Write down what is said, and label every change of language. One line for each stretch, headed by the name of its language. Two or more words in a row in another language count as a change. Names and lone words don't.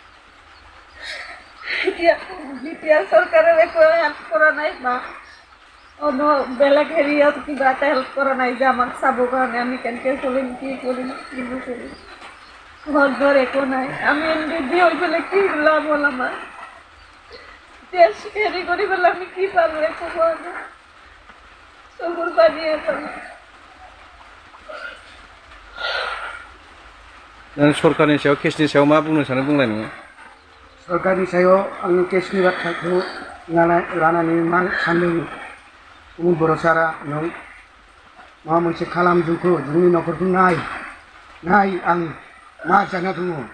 Assamese: এতিয়া চৰকাৰে একো হেল্প কৰা নাই বা বেলেগ হেৰিয়াত কিবা এটা হেল্প কৰা নাই যে আমাক চাবৰ কাৰণে আমি কেনেকৈ চলিম, কি কৰিম, কি নকৰিম। ঘৰ ঘৰ একো নাই। আমি এনডিডি হৈ পেলাই কি লাভ হ'ল আমাৰ? দেশ হেৰি কৰি পেলাই আমি কি পালোঁ? একো পোৱা নাই। চকুৰ পানীয়ে পালোঁ।
Bodo: सरकारनि सायाव केसनि सायाव मा बुंनो सानो बुंलाय नोङो? सरकारनि सायाव आङो केसनि बाथ्राखौ लानानै मा सान्दों? गुबुन बर' सारा नों माबा मोनसे खालाम, जोंनि न'खरखौ नाय आं मा जाना दङ।